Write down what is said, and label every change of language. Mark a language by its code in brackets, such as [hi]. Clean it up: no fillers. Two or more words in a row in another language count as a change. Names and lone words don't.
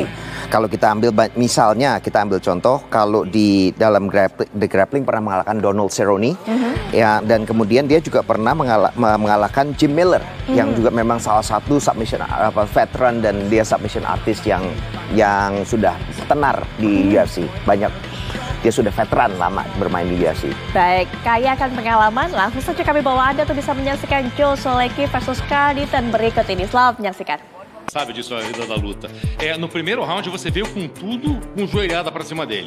[id] Kalau kita ambil misalnya, kita ambil contoh kalau di dalam grappling pernah mengalahkan Donald Cerrone, ya, dan kemudian dia juga pernah mengalahkan Jim Miller yang juga memang salah satu submission veteran, dan dia [en] submission artist [id] yang sudah tenar di UFC. Dia sudah veteran lama bermain di UFC. Baik, kaya akan pengalaman, langsung saja kami bawa Anda untuk bisa menyaksikan Joe Solecki versus Carl Deaton berikut ini. Selamat menyaksikan. [pt] Sabe disso, a vida da luta. No primeiro round você veio com tudo, com joelhada pra cima dele.